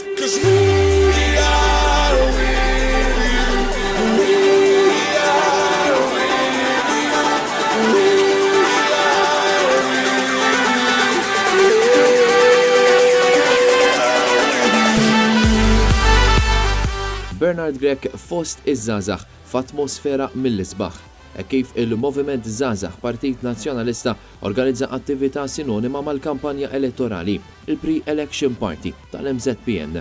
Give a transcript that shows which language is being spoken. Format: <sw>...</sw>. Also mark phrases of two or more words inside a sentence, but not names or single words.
<en>'cause we are winning. We are winning. We</en> <mt>Bernard Grech fost iż-żgħażagħ f'atmosfera mill-isbaħ. Kif il-Moviment Żgħażagħ Partit Nazzjonalista organizza attività sinonima mal-kampanja elettorali, il-Pre-Election Party tal-MZPN.</mt>